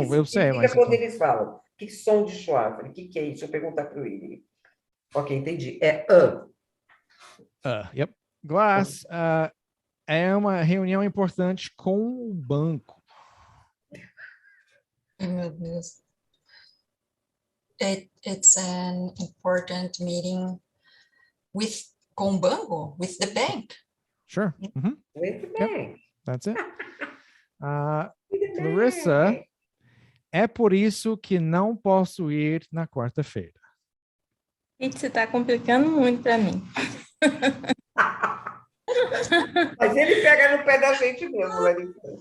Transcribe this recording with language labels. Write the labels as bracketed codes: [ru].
[pt] eu sei, significa mas quando então... eles falam. Que som de schwa? Eu falei, o que é isso? Deixa eu perguntar para o Willy. Ok, entendi. É [en] Yep. [pt] Glass, é uma reunião importante com o banco. Ai, meu Deus. [en] It's an important meeting [pt] com o banco, [en] with the bank. Sure. [pt] Muito bem. [en] That's it. [pt] Larissa, é por isso que não posso ir na quarta-feira. Você está complicando muito para mim. Mas ele pega no pé da gente mesmo, Larissa.